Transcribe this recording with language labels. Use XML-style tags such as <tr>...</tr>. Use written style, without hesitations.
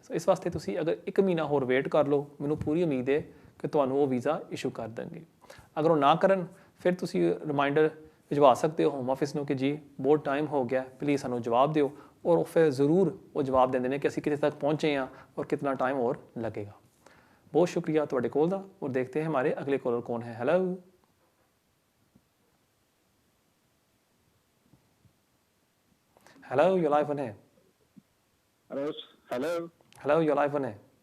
<pa>ਸੋ ਇਸ ਵਾਸਤੇ ਤੁਸੀਂ ਅਗਰ 1 ਮਹੀਨਾ ਹੋਰ ਵੇਟ ਕਰ ਲਓ, ਮੈਨੂੰ ਪੂਰੀ ਉਮੀਦ ਹੈ ਕਿ ਤੁਹਾਨੂੰ ਉਹ ਵੀਜ਼ਾ ਇਸ਼ੂ ਕਰ ਦੇਣਗੇ। ਅਗਰ ਉਹ ਨਾ ਕਰਨ, ਫਿਰ ਤੁਸੀਂ ਰਿਮਾਈਂਡਰ ਭਿਜਵਾ ਸਕਦੇ ਹੋ ਹੋਮ ਆਫਿਸ ਨੂੰ ਕਿ ਜੀ ਬਹੁਤ ਟਾਈਮ ਹੋ ਗਿਆ, ਪਲੀਜ਼ ਸਾਨੂੰ ਜਵਾਬ ਦਿਓ, ਔਰ ਫਿਰ ਜ਼ਰੂਰ ਉਹ ਜਵਾਬ ਦਿੰਦੇ ਨੇ ਕਿ ਅਸੀਂ ਕਿਤੇ ਤੱਕ ਪਹੁੰਚੇ ਹਾਂ ਔਰ ਕਿੰਨਾ ਟਾਈਮ ਹੋਰ ਲੱਗੇਗਾ। ਬਹੁਤ ਸ਼ੁਕਰੀਆ ਤੁਹਾਡੇ ਕੋਲ ਦਾ, ਔਰ</pa> <hi>ਦੇਖते हैं हमारे अगले कॉलर कौन है।</hi> <en>Hello hello, you're live on air. Hello hello, you're live on air.</en>